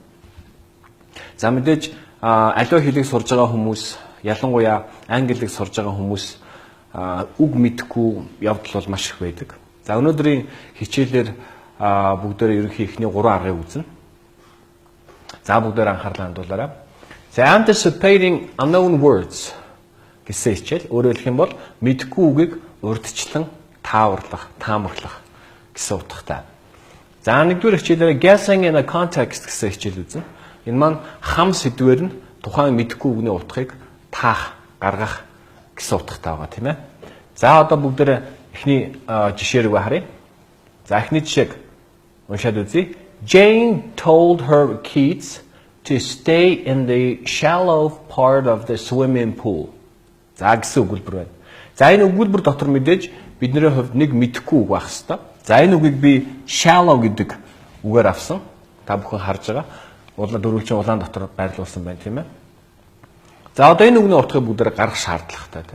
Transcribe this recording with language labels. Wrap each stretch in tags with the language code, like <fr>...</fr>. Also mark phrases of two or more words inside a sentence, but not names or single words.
<mn>За мэдээж аливаа хэлийг сурж байгаа хүмүүс, ялангуяа англи хэлийг сурж байгаа хүмүүс үг мэдэхгүй явдал бол маш их байдаг. За өнөөдрийн хичээлээр бүгдээрээ ерөнхий ихний 3 аргыг үзнэ. За бүгдээр анхаарлаа хандуулаарай.</mn> <en>The anticipating unknown words</en> <mn>гэсэн хичээл. Өөрөөр хэлэх юм бол мэдгүй үгийг урьдчилан тааварлах, таамаглах гэсэн утгатай. За нэгдүгээр хичээлээр</mn> <en>guessing in a context</en> <mn>гэсэн хичээл үзнэ. Энэ маань хам сэдвээр нь тухайн мэдгүй үгний утгыг таах, гаргах гэсэн утгатай байгаа тийм ээ. За одоо бүгдээрээ эхний жишээ рүү харъя. За эхний жишээг уншаад үзье.</mn> <en>Jane told her kids to stay in the shallow part of the swimming pool.</en> <mn>За гэсэн өгүүлбэр байна. За энэ өгүүлбэр дотор мэдээж бидний хувьд нэг мэдэхгүй үг байх хэвээр. За энэ үгийг би shallow гэдэг үгээр авсан. Та бүхэн харж байгаа. Дөрвөлжин улаан дотор байрлуулсан байна тийм ээ. За одоо энэ үгний утгыг бүгдээр гаргах шаардлагатай тийм.</mn>